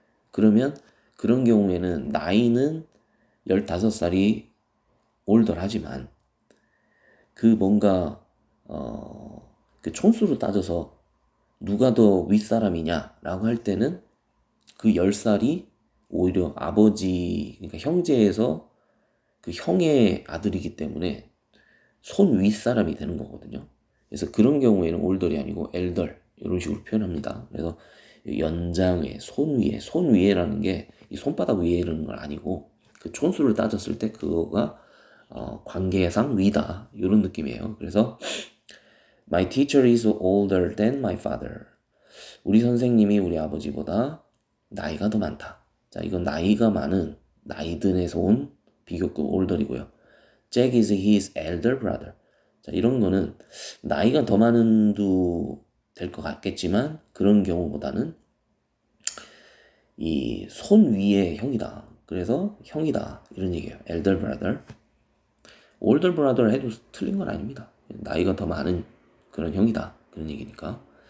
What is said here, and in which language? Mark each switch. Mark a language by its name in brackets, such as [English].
[Korean] 그러면 그런 경우에는 나이는 15살이 올덜하지만 그 뭔가 그 총수로 따져서 누가 더 윗사람이냐라고 할 때는 그 10살이 오히려 아버지, 그러니까 형제에서 그 형의 아들이기 때문에 손 윗사람이 되는 거거든요. 그래서 그런 경우에는 올덜이 아니고 엘덜 이런 식으로 표현합니다. 그래서 연장의 손 위에라는 게 이 손바닥 위에 이러는 건 아니고 그 촌수를 따졌을 때 그거가 관계상 위다 이런 느낌이에요. 그래서 [English] My teacher is older than my father. [Korean] 우리 선생님이 우리 아버지보다 나이가 더 많다. 자, 이건 나이가 많은 나이든에서 온 비교급 older이고요. [English] Jack is his elder brother. [Korean] 자, 이런 거는 나이가 더 많은도 될 것 같겠지만 그런 경우보다는 이 손 위의 형이다. 그래서 형이다. 이런 얘기예요. elder brother. older brother 해도 틀린 건 아닙니다. 나이가 더 많은 그런 형이다. 그런 얘기니까.